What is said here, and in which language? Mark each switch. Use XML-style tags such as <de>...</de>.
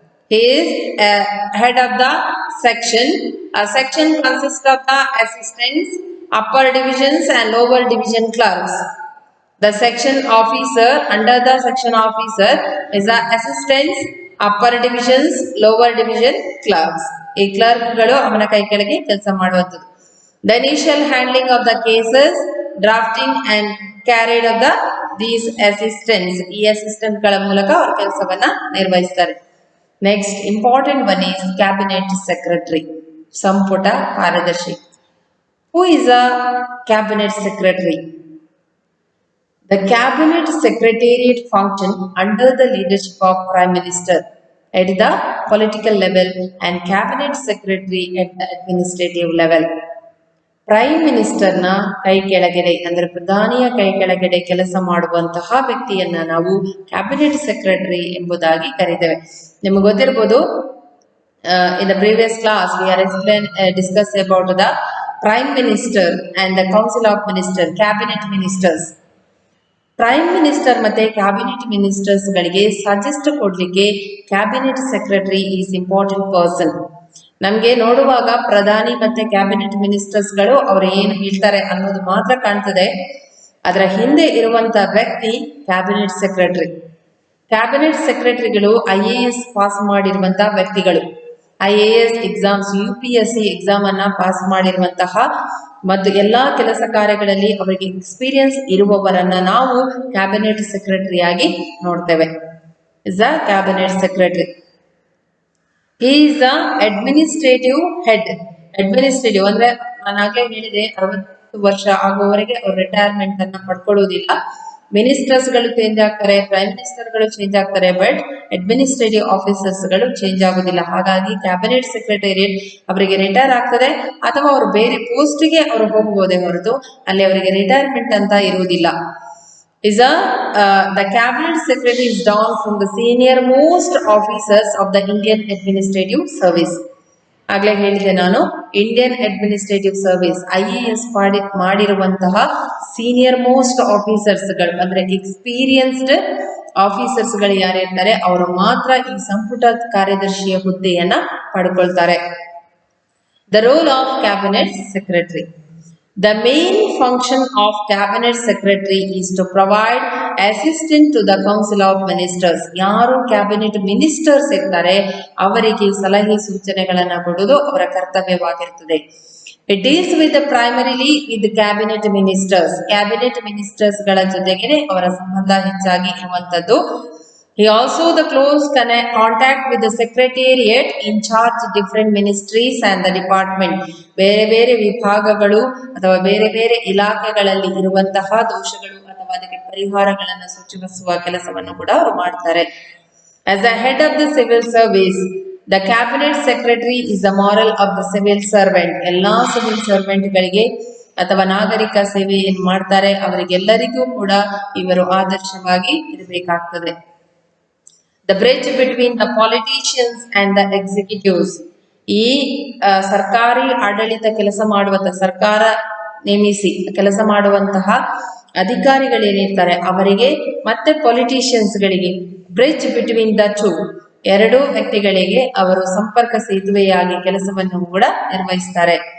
<en>He is head of the section. A section consists of the assistants, upper divisions and lower division clerks. The section officer, under the section officer is the assistants, upper divisions, lower division clerks.</en> <kn>ಈ ಕ್ಲರ್ಕ್ಗಳು ಅವನ ಕೈ ಕೆಳಗೆ ಕೆಲಸ ಮಾಡುವಂಥದ್ದು.</kn> <en>The initial handling of the cases, drafting and carried of these assistants.</en> <kn>ಈ assistant ಗಳ ಮೂಲಕ ಅವರ ಕೆಲಸವನ್ನ ನಿರ್ವಹಿಸ್ತಾರೆ.</kn> <en>Next important one is cabinet secretary, ಸಂಪುಟ ಕಾರ್ಯದರ್ಶಿ. Who is a cabinet secretary? The cabinet secretariat function under the leadership of Prime Minister at the political level and cabinet secretary at the administrative level.</en> <kn>Prime ಮಿನಿಸ್ಟರ್ನ ಕೈ ಕೆಳಗಡೆ ಅಂದರೆ ಪ್ರಧಾನಿಯ ಕೈ ಕೆಳಗಡೆ ಕೆಲಸ ಮಾಡುವಂತಹ ವ್ಯಕ್ತಿಯನ್ನ ನಾವು ಕ್ಯಾಬಿನೆಟ್ ಸೆಕ್ರೆಟರಿ ಎಂಬುದಾಗಿ ಕರೀತೇವೆ. ನಿಮಗೆ ಗೊತ್ತಿರಬಹುದು,</kn> <en>In the previous class we are discuss about the prime minister and the council of minister, cabinet ministers.</en> <kn>Prime minister ಮತ್ತೆ ಕ್ಯಾಬಿನೆಟ್ ಮಿನಿಸ್ಟರ್ಸ್ ಗಳಿಗೆ ಸಜೆಸ್ಟ್ ಕೊಡ್ಲಿಕ್ಕೆ</kn> <en>Cabinet secretary is important person.</en> <kn>ನಮ್ಗೆ ನೋಡುವಾಗ ಪ್ರಧಾನಿ ಮತ್ತೆ ಕ್ಯಾಬಿನೆಟ್ ಮಿನಿಸ್ಟರ್ಸ್ ಗಳು ಅವರು ಏನು ಹೇಳ್ತಾರೆ ಅನ್ನೋದು ಮಾತ್ರ ಕಾಣ್ತದೆ. ಅದರ ಹಿಂದೆ ಇರುವಂತ ವ್ಯಕ್ತಿ cabinet secretary. Cabinet ಸೆಕ್ರೆಟರಿಗಳು IAS pass ಮಾಡಿರುವಂತಹ ವ್ಯಕ್ತಿಗಳು. IAS ಎಕ್ಸಾಮ್ಸ್, UPSC ಎಕ್ಸಾಮ್ ಅನ್ನ ಪಾಸ್ ಮಾಡಿರುವಂತಹ ಮತ್ತು ಎಲ್ಲಾ ಕೆಲಸ ಕಾರ್ಯಗಳಲ್ಲಿ ಅವರಿಗೆ ಎಕ್ಸ್ಪೀರಿಯನ್ಸ್ ಇರುವವರನ್ನ ನಾವು ಕ್ಯಾಬಿನೆಟ್ ಸೆಕ್ರೆಟರಿ ಆಗಿ ನೋಡ್ತೇವೆ.</kn> <en>Is a cabinet secretary. He is the administrative head.</en> <kn>Administrative ಅಂದ್ರೆ ನಾನು ಆಗ್ಲೇ ಹೇಳಿದೆ, 60 ವರ್ಷ ಆಗುವವರೆಗೆ ಅವರು ರಿಟೈರ್ಮೆಂಟ್ ಅನ್ನ ಪಡ್ಕೊಳ್ಳುವುದಿಲ್ಲ. ಮಿನಿಸ್ಟರ್ಸ್ ಗಳು ಚೇಂಜ್ ಆಗ್ತಾರೆ, ಪ್ರೈಮ್ ಮಿನಿಸ್ಟರ್ ಗಳು ಚೇಂಜ್ ಆಗ್ತಾರೆ, ಬಟ್ ಅಡ್ಮಿನಿಸ್ಟ್ರೇಟಿವ್ ಆಫೀಸರ್ಸ್ ಗಳು ಚೇಂಜ್ ಆಗುದಿಲ್ಲ. ಹಾಗಾಗಿ ಕ್ಯಾಬಿನೆಟ್ ಸೆಕ್ರೆಟೇರಿಯಟ್ ಅವರಿಗೆ ರಿಟೈರ್ ಆಗ್ತದೆ ಅಥವಾ ಅವರು ಬೇರೆ ಪೋಸ್ಟ್ ಗೆ ಅವರು ಹೋಗಬಹುದೇ ಹೊರತು ಅಲ್ಲಿ ಅವರಿಗೆ ರಿಟೈರ್ಮೆಂಟ್ ಅಂತ ಇರುವುದಿಲ್ಲ.</kn> <en>The cabinet secretary is down from the senior most officers of the Indian administrative service.</en> <kn>ಆಗ್ಲೇ ಹೇಳಿದೆ ನಾನು, ಇಂಡಿಯನ್ ಅಡ್ಮಿನಿಸ್ಟ್ರೇಟಿವ್ ಸರ್ವಿಸ್ IAS ಮಾಡಿರುವಂತಹ ಸೀನಿಯರ್ ಮೋಸ್ಟ್ ಆಫೀಸರ್ಸ್ ಗಳು ಅಂದ್ರೆ ಎಕ್ಸ್ಪೀರಿಯನ್ಸ್ಡ್ ಆಫೀಸರ್ಸ್ ಗಳು ಯಾರಿರ್ತಾರೆ ಅವರು ಮಾತ್ರ ಈ ಸಂಪುಟ ಕಾರ್ಯದರ್ಶಿಯ ಹುದ್ದೆಯನ್ನ ಪಡ್ಕೊಳ್ತಾರೆ.</kn> <en>The role of cabinet secretary. The main function of cabinet secretary is to provide assistance to the council of ministers.</en> <kn>ಯಾರು ಕ್ಯಾಬಿನೆಟ್ ಮಿನಿಸ್ಟರ್ಸ್ ಇರ್ತಾರೆ ಅವರಿಗೆ ಸಲಹೆ ಸೂಚನೆಗಳನ್ನ ಕೊಡುವುದು ಅವರ ಕರ್ತವ್ಯವಾಗಿರುತ್ತದೆ.</kn> <en>It is with primarily with cabinet ministers.</en> <kn>Cabinet ministers ಗಳ ಜೊತೆಗೆ ಅವರ ಸಂಬಂಧ ಹೆಚ್ಚಾಗಿ ಇರುವಂತದ್ದು.</kn> <en>He also the close contact with the secretariat in charge different ministries and the department.</en> <kn>ಬೇರೆ ಬೇರೆ ವಿಭಾಗಗಳು ಅಥವಾ ಬೇರೆ ಬೇರೆ ಇಲಾಖೆಗಳಲ್ಲಿ ಇರುವಂತಹ ದೋಷಗಳು ಅಥವಾ ಅದಕ್ಕೆ ಪರಿಹಾರಗಳನ್ನು ಸೂಚಿಸುವ ಕೆಲಸವನ್ನು ಕೂಡ ಅವರು ಮಾಡ್ತಾರೆ.</kn> <en>As the head of the civil service, the cabinet secretary is the moral of the civil servant.</en> <kn>ಎಲ್ಲಾ ಸಿವಿಲ್ ಸರ್ವೆಂಟ್ ಗಳಿಗೆ ಅಥವಾ ನಾಗರಿಕ ಸೇವೆ ಏನ್ ಮಾಡ್ತಾರೆ ಅವರಿಗೆಲ್ಲರಿಗೂ ಕೂಡ ಇವರು ಆದರ್ಶವಾಗಿ ಇರಬೇಕಾಗ್ತದೆ.</kn> <en>The bridge between the politicians and the executives.</en> <kn>ಈ ಸರ್ಕಾರಿ ಆಡಳಿತ ಕೆಲಸ ಮಾಡುವಂತಹ, ಸರ್ಕಾರ ನೇಮಿಸಿ ಕೆಲಸ ಮಾಡುವಂತಹ ಅಧಿಕಾರಿಗಳೇನಿರ್ತಾರೆ ಅವರಿಗೆ ಮತ್ತೆ ಪೊಲಿಟಿಷಿಯನ್ಸ್ ಗಳಿಗೆ,</kn> <en>bridge between the two,</en> <kn>ಎರಡು ವ್ಯಕ್ತಿಗಳಿಗೆ ಅವರು ಸಂಪರ್ಕ ಸೇತುವೆಯಾಗಿ ಕೆಲಸವನ್ನು ಕೂಡ ನಿರ್ವಹಿಸ್ತಾರೆ.</kn>